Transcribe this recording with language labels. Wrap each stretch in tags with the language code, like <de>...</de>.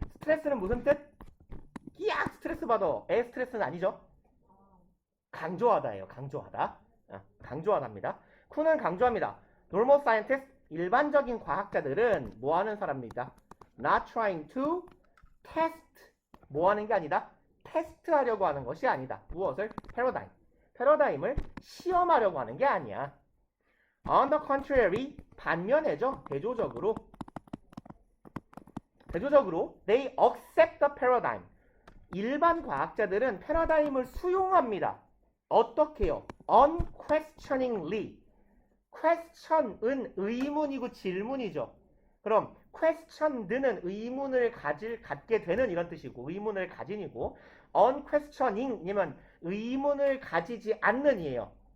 <ko>스트레스는 무슨 뜻? 끼악 스트레스 받아. 스트레스는 아니죠. 강조하다예요. 강조하다. 강조하답니다. 쿤은 강조합니다.</ko> <en>Normal scientists,</en> <ko>일반적인 과학자들은 뭐 하는 사람입니다.</ko> <en>Not trying to test,</en> <ko>뭐 하는 게 아니다. 테스트하려고 하는 것이 아니다. 무엇을? 패러다임. 패러다임을 시험하려고 하는 게 아니야.</ko> <en>On the contrary,</en> <ko>반면에죠. 대조적으로,</ko> <en>they accept the paradigm.</en> <ko>일반 과학자들은 패러다임을 수용합니다. 어떻게요? unquestioningly. question은 의문이고 질문이죠. 그럼 questioned는 의문을 갖게 되는 이런 뜻이고 의문을 가진이고 unquestioning이면 의문을 가지지 않는이에요.</ko>